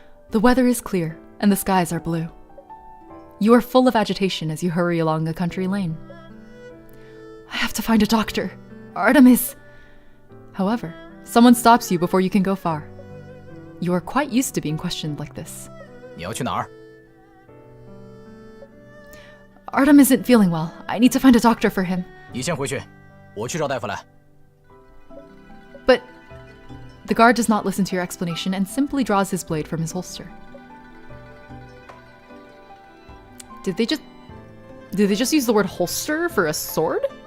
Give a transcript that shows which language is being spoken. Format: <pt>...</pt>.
<en>The weather is clear and the skies are blue. You are full of agitation as you hurry along a country lane. I have to find a doctor. Artem is... However, someone stops you before you can go far. You are quite used to being questioned like this.</en> <zh>你要去哪儿？</zh> <en>Artem isn't feeling well. I need to find a doctor for him.</en> <zh>你先回去，我去找大夫来。</zh> <en>But the guard does not listen to your explanation and simply draws his blade from his holster. Did they just use the word holster for a sword?</en>